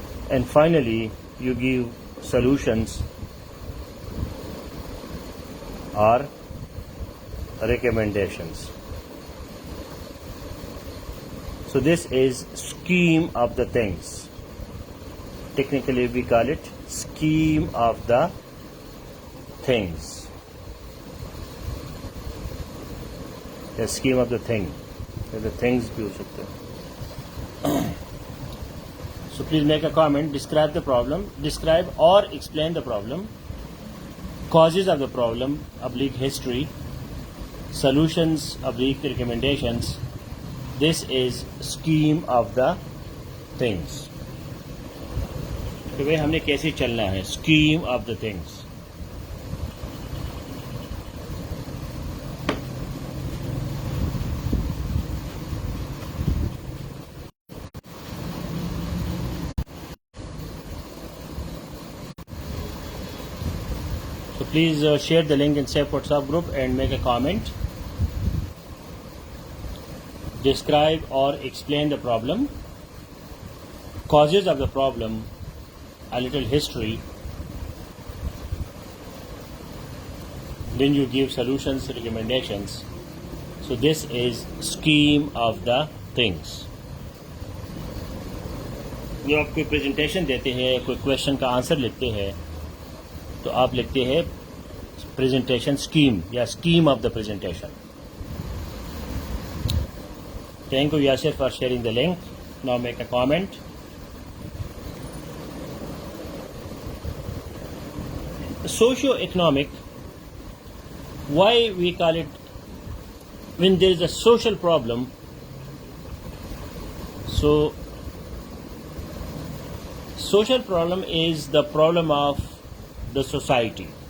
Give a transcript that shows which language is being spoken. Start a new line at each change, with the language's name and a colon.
English: And finally, you give solutions or recommendations. So this is scheme of the things. Technically we call it scheme of the things. The scheme of the thing. The things
Hindi: भी हो सकते हैं.
English: So please make a comment. Describe the problem. Describe or explain the problem. Causes of the problem / history. Solutions / recommendations. This is scheme of the things.
Hindi: तो भाई हमने कैसे चलना है?
English: Scheme of the things. So please share the link in safe WhatsApp group and make a comment. Describe or explain the problem. Causes of the problem, a little history. Then you give solutions, recommendations. So this is scheme of the things.
Hindi: जो आप कोई presentation देते हैं, कोई question का answer लिखते हैं, तो आप लिखते हैं प्रेजेंटेशन स्कीम या scheme of the presentation.
English: Thank you, Yasir, for sharing the link. Now make a comment. Socio-economic, why we call it, when there is a social problem, so social problem is the problem of the society.